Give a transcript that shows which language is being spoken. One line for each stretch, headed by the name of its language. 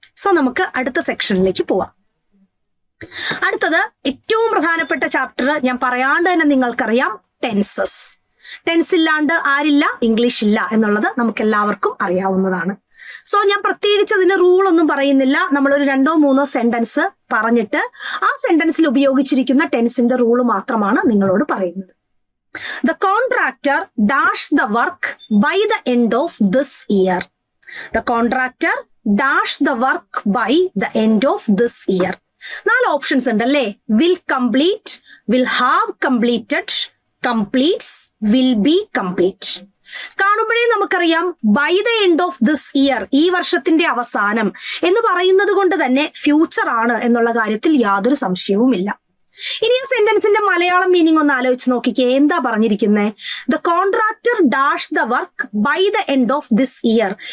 Malayalam: So നമുക്ക് അടുത്ത സെക്ഷനിലേക്ക് പോവാം. അടുത്തത് ഏറ്റവും പ്രധാനപ്പെട്ട ചാപ്റ്റർ, ഞാൻ പറയാണ്ട് തന്നെ നിങ്ങൾക്കറിയാം, ടെൻസസ്. ടെൻസ് ഇല്ലാണ്ട് ആരില്ല? ഇംഗ്ലീഷ് ഇല്ല എന്നുള്ളത് നമുക്ക് എല്ലാവർക്കും അറിയാവുന്നതാണ്. സോ ഞാൻ പ്രത്യേകിച്ച് അതിന് റൂൾ ഒന്നും പറയുന്നില്ല. നമ്മളൊരു 2-3 സെന്റൻസ് പറഞ്ഞിട്ട് ആ സെന്റൻസിൽ ഉപയോഗിച്ചിരിക്കുന്ന ടെൻസിന്റെ റൂൾ മാത്രമാണ് നിങ്ങളോട് പറയുന്നത്.
English: The contractor dashed the work by the end of this year. The contractor dashed the work by the end of this year.
Malayalam: 4 options ഉണ്ട് അല്ലേ.
English: will complete, will have completed, completes, will be complete.
Malayalam: കാണുമ്പോഴേ നമുക്കറിയാം
English: by the end of this year,
Malayalam: ഈ വർഷത്തിന്റെ അവസാനം എന്ന് പറയുന്നത് കൊണ്ട് തന്നെ ഫ്യൂച്ചർ ആണ് എന്നുള്ള കാര്യത്തിൽ യാതൊരു സംശയവുമില്ല. ഇനി ആ സെന്റൻസിന്റെ മലയാളം മീനിങ് ഒന്ന് ആലോചിച്ച് നോക്കിക്കേ. എന്താ പറഞ്ഞിരിക്കുന്നത്?
English: The contractor dash the work by the end of this year.